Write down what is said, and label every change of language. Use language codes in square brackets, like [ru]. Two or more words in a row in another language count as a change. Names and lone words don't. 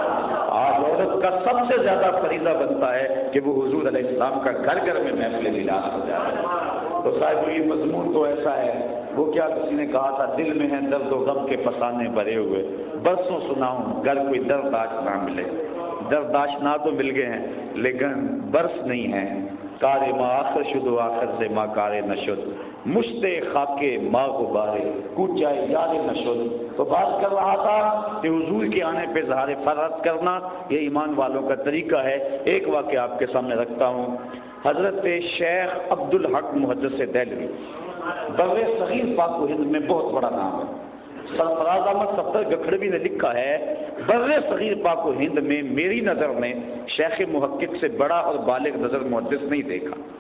[ur] آج عورت کا سب سے زیادہ فریضہ بنتا ہے کہ وہ حضور علیہ السلام کا گھر گھر میں محفل میلاد ہو جائے. تو صاحب یہ مضمون تو ایسا ہے, وہ کیا کسی نے کہا تھا دل میں ہے درد و غم کے فسانے بھرے ہوئے, برسوں سناؤں گر کوئی درد آشنا ملے. درد آشنا تو مل گئے ہیں لیکن برس نہیں ہیں. [fa] کار ما آخر شد و آخر سے ما کار نشد, مشتے خاکے ما غبارے کوچائے یار نشد. [ur] تو بات کر رہا تھا کہ حضور کے آنے پہ اظہار فرحت کرنا یہ ایمان والوں کا طریقہ ہے. ایک واقعہ آپ کے سامنے رکھتا ہوں. حضرت شیخ عبدالحق محدث دہلوی بر صغیر پاک و ہند میں بہت بڑا نام ہے. سرفراز احمد صفدر گکھڑوی نے لکھا ہے بر صغیر پاک و ہند میں میری نظر میں شیخ محقق سے بڑا اور بالغ نظر محدث نہیں دیکھا.